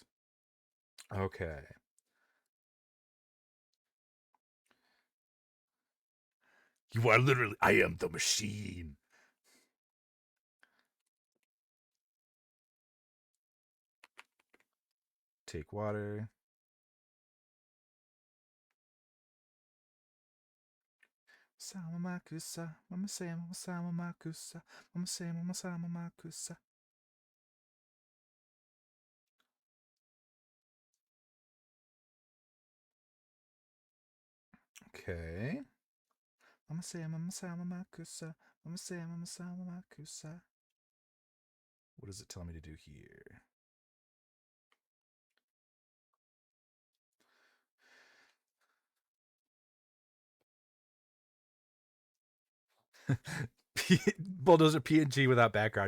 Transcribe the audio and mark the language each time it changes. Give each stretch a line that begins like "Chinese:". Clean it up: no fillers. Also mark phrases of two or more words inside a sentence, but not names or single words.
English: Okay. You are literally, I am the machine. Take water. Sama makusa, mama say mama sama makusa, mama say mama sama makusa. Okay. Mama say mama sama makusa, mama say mama sama makusa. What does it tell me to do here? Bulldozer PNG without background.